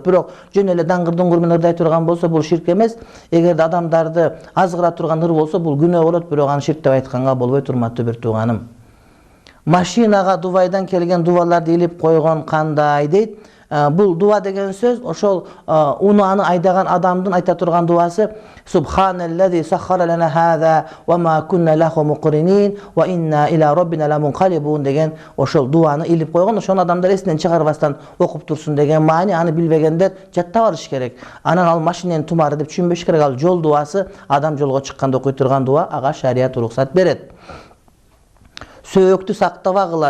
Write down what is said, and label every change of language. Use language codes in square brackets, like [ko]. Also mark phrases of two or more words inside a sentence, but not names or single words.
[ky] Бирок жөн эле даңгыр-дуңгур менен ырдай турган болсо, бул ширк эмес. Эгерде адамдарды азгыра турган ыр болсо, бул күнөө болот, бирок аны ширк деп айтканга болбойт, урматтуу бир тууганым. Машинага дубайдан келген дубаларды илип койгон кандай дейт. Бул дуа деген сөз ошол аны айдаган адамдын айта турган дуасы [ar] سبحان الذي سخر لنا هذا وما كنا له مقرنين وإنا إلى ربنا لمنقلبون [ky] деген ошол дуаны илип койгон. Ошону адамдар эсинен чыгарбастан окуп турсун деген маани. Аны билбегендер жаттап алыш керек. Анан ал машиненин тумары деп түшүнбөш керек. Ал жол дуасы, адам жолго чыкканда окуй турган дуа, ага шарият уруксат берет. Сөөктү сактабагыла.